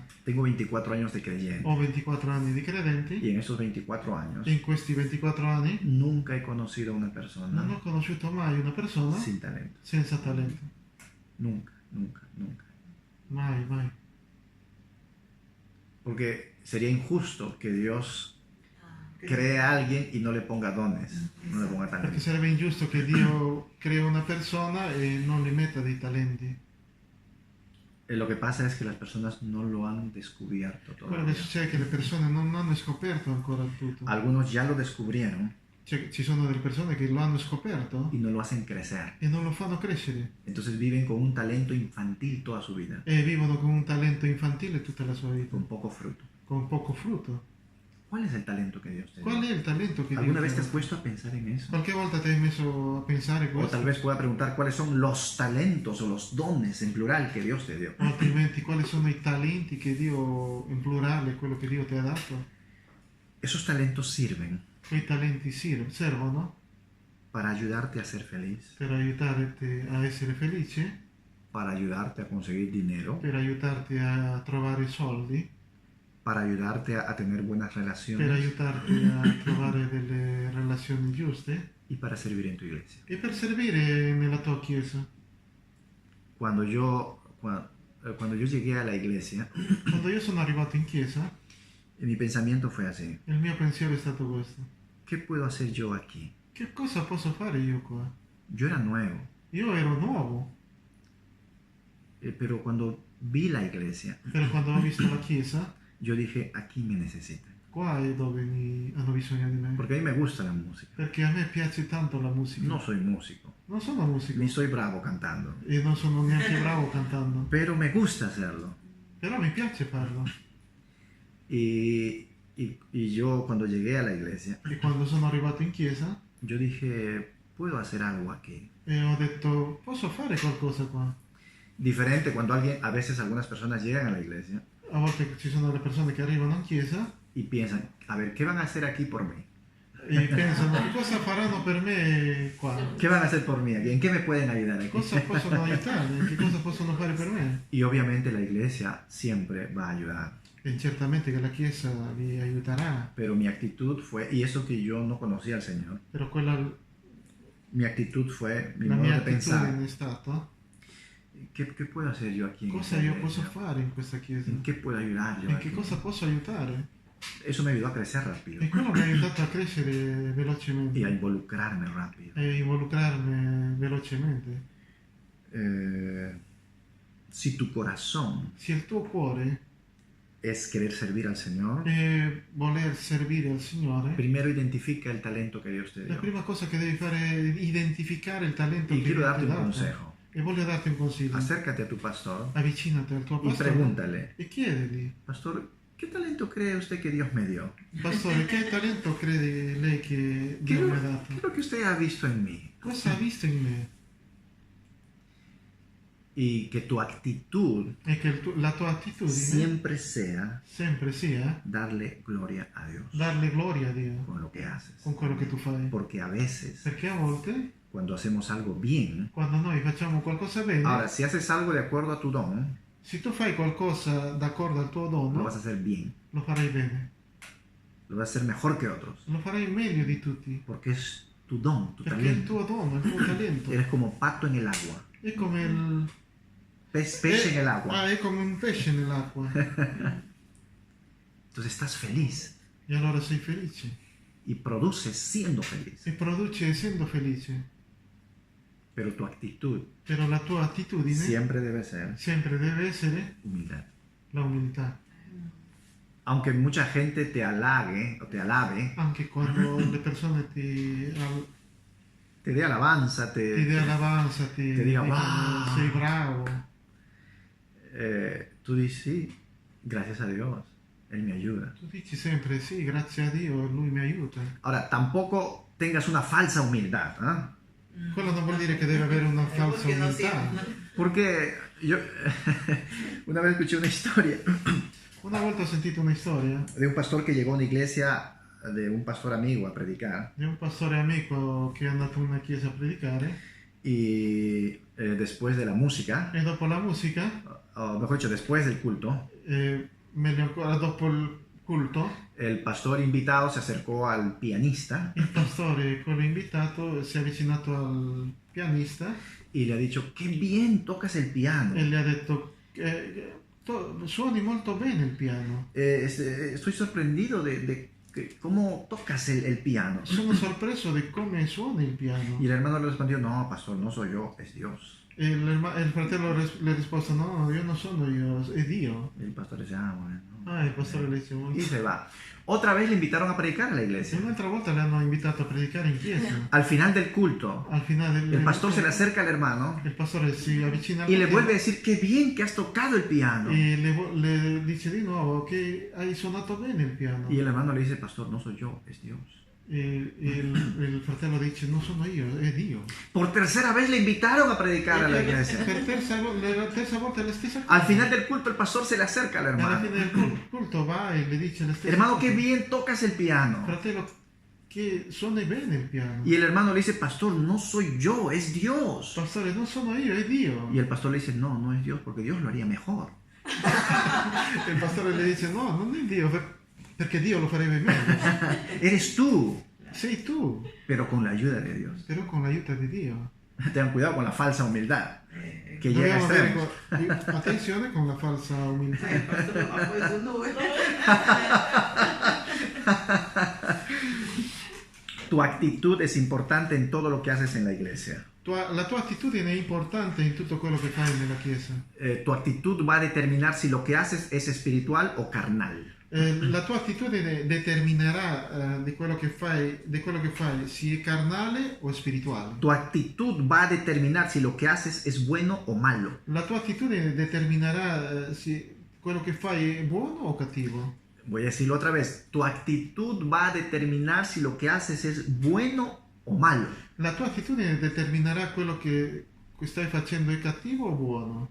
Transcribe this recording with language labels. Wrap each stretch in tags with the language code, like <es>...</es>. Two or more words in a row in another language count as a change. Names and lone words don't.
<es>Tengo 24 años de creyente</es> <it>Ho 24 anni di credenti</it> <es>y en esos 24 años</es> <it>e in questi 24 anni</it> <es>nunca he conocido a una</es> <it>non</it> <es>persona</es> <it>ho conosciuto mai una persona</it> <es>sin talento.</es> <it>senza talento.</it> <es>Nunca, nunca, nunca.</es> <it>Mai, mai.</it> <es>Porque sería injusto que Dios Que- cree a alguien y no le ponga dones, no le ponga</es> <it>Perché</it> <es>talentos.</es> <it>sarebbe ingiusto che Dio crea una persona e non gli metta dei talenti.</it> <es>Lo que pasa es que las personas no lo han descubierto</es> <it>Quello</it> <es>todavía.</es> <it>che succede è che le persone non hanno scoperto ancora tutto.</it> <es>Algunos ya lo descubrieron</es> <it>Cioè, ci sono delle persone che lo hanno scoperto</it> <es>y no lo hacen crecer.</es> <it>e non lo fanno crescere</it> <es>Entonces viven con un talento infantil toda su vida,</es> <it>e vivono con un talento infantile tutta la sua vita,</it> <es>con poco fruto.</es> <it>con poco frutto.</it> <es>¿Cuál es el talento que Dios te</es> <it>Qual</it> <es>dio?</es> <it>è il talento che Dio</it> <es>¿Alguna</es> <it>ti</it> <es>vez</es> <it>ha</it> <es>te has</es> <it>dato?</it> <es>puesto a pensar en eso?</es> <it>Qualche volta ti hai messo a pensare</it> <es>O</es> <it>questo?</it> <es>tal vez pueda preguntar cuáles son los talentos o los dones en plural que Dios te dio.</es> <it>O altrimenti quali sono i talenti che Dio, in plurale, quello che Dio ti ha dato?</it> <es>Esos talentos sirven</es> <it>Quei talenti servono</it> <es>para ayudarte a ser feliz,</es> <it>per aiutarti a essere felice,</it> <es>para ayudarte a conseguir dinero,</es> <it>per aiutarti a trovare soldi,</it> <es>para ayudarte a tener buenas</es> <it>per</it> <es>relaciones</es> <it>aiutarti a trovare delle relazioni giuste</it> <es>y para servir en tu iglesia.</es> <it>e per servire nella tua chiesa.</it> <es>Cuando yo llegué a la iglesia,</es> <it>Quando io sono arrivato in chiesa,</it> <es>mi pensamiento fue así:</es> <it>il mio pensiero è stato questo:</it> <es>¿qué puedo hacer yo aquí?</es> <it>che cosa posso fare io qua?</it> <es>Yo era nuevo,</es> <it>Io ero nuovo,</it> <es>pero cuando vi la iglesia,</es> <it>però quando ho visto la chiesa</it> <es>yo dije, aquí me necesitan.</es> <it>qua è dove hanno bisogno di me.</it> <es>Porque a mí me gusta la música.</es> <it>Perché a me piace tanto la musica.</it> <es>No soy músico,</es> <it>Non sono musico</it> <es>ni soy bravo cantando,</es> <it>e non sono neanche bravo cantando,</it> <es>pero me gusta hacerlo.</es> <it>però mi piace farlo.</it> <es>Y yo cuando llegué a la iglesia,</es> <it>E quando sono arrivato in chiesa</it> <es>yo dije, puedo hacer algo aquí.</es> <it>e ho detto, posso fare qualcosa qua?</it> <es>Diferente cuando a veces algunas personas llegan a la iglesia</es> <it>A volte ci sono le persone che arrivano in chiesa</it> <es>y piensan, a ver, ¿qué van a hacer aquí por mí?</es> <it>e pensano, che cosa faranno per me qua?</it> <es>¿Qué van a hacer por mí aquí? ¿En qué me pueden ayudar aquí?</es> <it>Cosa possono aiutarmi? Che cosa possono fare per me?</it> <es>Y obviamente la iglesia siempre va a ayudar.</es> <it>E certamente che la chiesa vi aiuterà,</it> <es>Pero mi actitud fue, y eso que yo no conocía al Señor,</es> <it>però quella,</it> <es>mi actitud fue, mi</es> <it>la</it> <es>modo</es> <it>mia</it> <es>de pensar,</es> <it>attitudine è stata,</it> <es>¿qué puedo hacer yo aquí en</es> <it>cosa</it> <es>esta</es> <it>io</it> <es>iglesia?</es> <it>posso fare in questa chiesa?</it> <es>¿En qué puedo ayudar yo</es> <it>In</it> <es>aquí?</es> <it>che cosa posso aiutare?</it> <es>Eso me ayudó a crecer rápido</es> <it>E quello mi ha aiutato a crescere</it> <es>y a</es> <it>velocemente</it> <es>involucrarme rápido.</es> <it>e involucrarmi velocemente.</it> <es>Si tu corazón</es> <it>Se il tuo cuore</it> <es>es querer servir al Señor,</es> <it>è voler servire al Signore,</it> <es>primero identifica el talento que Dios te</es> <it>la</it> <es>dio.</es> <it>prima cosa che devi fare è identificare il talento</it> <es>Y</es> <it>che</it> <es>quiero</es> <it>Dio ti</it> <es>darte</es> <it>ha</it> <es>un</es> <it>dato.</it> <es>consejo.</es> <it>E voglio darti un consiglio.</it> <es>Acércate a tu pastor</es> <it>Avvicinati al tuo</it> <es>y</es> <it>pastore</it> <es>pregúntale,</es> <it>e chiedegli,</it> <es>pastor, ¿qué talento cree usted que Dios me dio?</es> <it>pastore, che talento crede lei che</it> <es>¿Qué</es> <it>Dio</it> <es>es</es> <it>mi ha</it> <es>lo,</es> <it>dato?</it> <es>qué es lo que usted ha visto en mí?</es> <it>Cosa ha visto in me?</it> <es>Y que tu actitud</es> <it>E che la tua attitudine</it> <es>siempre sea</es> <it>sempre sia</it> <es>darle gloria a Dios</es> <it>darle gloria a Dio</it> <es>con lo que haces.</es> <it>con quello che tu fai.</it> <es>Porque a veces,</es> <it>Perché a volte,</it> <es>cuando hacemos algo bien,</es> <it>quando noi facciamo qualcosa bene,</it> <es>ahora, si haces algo de acuerdo a tu don,</es> <it>se tu fai qualcosa d'accordo al tuo</it> <es>lo</es> <it>dono,</it> <es>vas a hacer bien,</es> <it>lo farai bene.</it> <es>lo vas a hacer mejor que otros,</es> <it>Lo farai meglio di tutti.</it> <es>porque es tu don, tu</es> <it>Perché è il</it> <es>talento.</es> <it>tuo dono, il tuo talento.</it> <es>Eres como pato en el agua,</es> <it>È come il...</it> <es>pez en el agua.</es> <it>Ah, è come un pesce nell'acqua.</it> <es>Entonces estás feliz</es> <it>E allora sei felice.</it> <es>y produces siendo feliz,</es> <it>E produce essendo felice.</it> <es>pero tu actitud</es> <it>Però la tua attitudine</it> <es>siempre debe ser</es> <it>sempre deve essere</it> <es>humildad.</es> <it>la umiltà.</it> <es>Aunque mucha gente te halague o te alabe,</es> <it>Anche quando le persone</it> <es>te dé alabanza,</es> <it>ti dà alabanza, ti dica, dicono</it> <es>"Wow".</es> <it>sei bravo.</it> <es>tú dices, sí, gracias a Dios, Él me ayuda.</es> <it>Tu dici sempre sì, grazie a Dio, Lui mi aiuta.</it> <es>Ahora, tampoco tengas una falsa humildad, ¿ah?</es> <it>Quello non vuol dire che deve avere una falsa</it> <es>Porque no</es> <it>umiltà.</it> <es>siempre- Porque yo una vez escuché una historia</es> <it>Una volta ho sentito una storia</it> <es>de un pastor que llegó a una iglesia de un pastor amigo a predicar</es> <it>di un pastore amico che è andato in una chiesa a predicare</it> <es>y después de la música,</es> <it>e dopo la musica,</it> <es>o mejor dicho, después del culto,</es> <it>meglio ancora dopo il culto,</it> <es>el pastor invitado se acercó al pianista</es> <it>il pastore, quello invitato, si è avvicinato al pianista</it> <es>y le ha dicho, qué bien tocas el piano.</es> <it>e le ha detto suoni molto bene il piano.</it> <es>Estoy sorprendido de cómo tocas el piano.</es> <it>Sono sorpreso di come suoni il piano.</it> <es>Y el hermano le respondió, no, pastor, no soy yo, es Dios.</es> <it>E il fratello le ha risposto, no, io non sono io, è Dio.</it> <es>Y el pastor dice, ah, bueno.</es> <it>Ah, il pastore le dice,</it> <es>Y se va. Otra vez le invitaron a predicar a la</es> <it>e</it> <es>iglesia.</es> <it>un'altra volta le hanno invitato a predicare in chiesa.</it> <es>Al final del culto,</es> <it>Al finale</it> <es>el pastor se le acerca al hermano</es> <it>il pastore si avvicina al</it> <es>y le</es> <it>fratello</it> <es>vuelve a decir, qué bien que has tocado el piano.</es> <it>e le dice di nuovo che hai suonato bene il piano.</it> <es>Y el hermano le dice, pastor, no soy yo, es Dios.</es> <it>E il fratello dice, non sono io, è Dio.</it> <es>Por tercera vez le invitaron a predicar a la iglesia.</es> <it>Per la terza volta è la stessa cosa.</it> <es>Al final del culto, el pastor se le acerca al</es> <it>Alla</it> <es>hermano.</es> <it>fine del culto va e le dice la stessa</it> <es>Hermano,</es> <it>cosa.</it> <es>qué bien tocas el piano.</es> <it>Fratello, che suoni bene il piano.</it> <es>Y el hermano le dice, pastor, no soy yo, es Dios.</es> <it>Pastore, non sono io, è Dio.</it> <es>Y el pastor le dice, no, no es Dios, porque Dios lo haría mejor.</es> <it>E il pastore le dice, no, non è Dio, perché Dio lo farebbe meglio.</it> <es>Eres tú,</es> <it>Sei tu,</it> <es>pero con la ayuda de Dios.</es> <it>però con l'aiuto di Dio.</it> <es>Tengan cuidado con la falsa humildad, que llega a</es> <it>Dobbiamo avere</it> <es>extremos.</es> <it>attenzione con la falsa umiltà.</it> <es>El pastor lo bajó de su nube. Tu actitud es importante en todo lo que haces en la iglesia.</es> <it>La tua attitudine è importante in tutto quello che fai nella chiesa.</it> <es>Tu actitud va a determinar si lo que haces es espiritual o carnal.</es> <it>La tua attitudine determinerà di quello che fai se è carnale o spirituale.</it> <es>Tu actitud va a determinar si lo que haces es bueno o malo.</es> <it>La tua attitudine determinerà se quello che fai è buono o cattivo.</it> <es>Voy a decirlo otra vez. Tu actitud va a determinar si lo que haces es bueno o malo.</es> <it>La tua attitudine determinerà quello che stai facendo è cattivo o buono.</it>